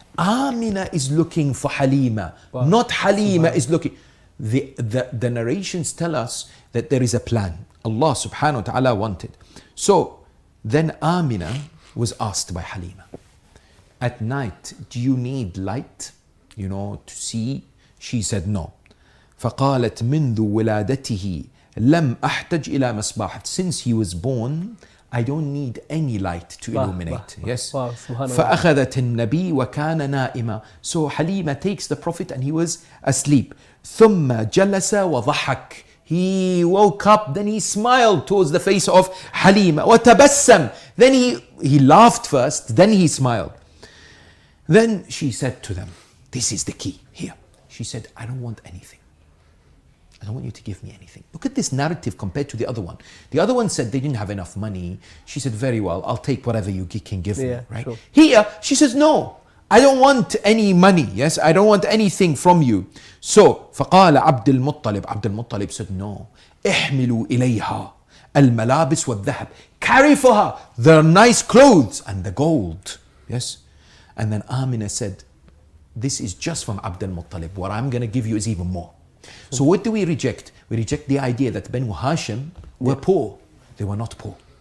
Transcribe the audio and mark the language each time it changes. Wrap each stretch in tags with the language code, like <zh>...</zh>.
<en>Amina is looking for Halima, not Halima is looking. The narrations tell us that there is a plan. Allah subhanahu wa ta'ala wanted. So then Amina was asked by Halima, at night, do you need light, to see? She said no.</en> <ar>فقالت منذ ولادته لم أحتج إلى مصباح.</ar> <en>Since he was born, I don't need any light to illuminate. Yes.</en> <ar>فأخذت النبي وكان نائما.</ar> <en>So Halima takes the Prophet and he was asleep.</en> <ar>ثم جلس وضحك.</ar> <en>He woke up, then he smiled towards the face of Halima.</en> <ar>وتبسم.</ar> <en>Then he laughed first, then he smiled. Then she said to them, this is the key here. She said, I don't want anything. I don't want you to give me anything. Look at this narrative compared to the other one. The other one said they didn't have enough money. She said, very well, I'll take whatever you can give me. Right? Sure. Here, she says, no, I don't want any money. Yes, I don't want anything from you. So,</en> <ar>فقال عبد المطلب.</ar> <en>عبد المطلب said, no.</en> <ar>احملوا إليها الملابس والذهب.</ar> <en>Carry for her the nice clothes and the gold. Yes. And then Amina said, this is just from Abdul Muttalib. What I'm going to give you is even more. So what do we reject? We reject the idea that Banu Hashim were poor. They were not poor.</en>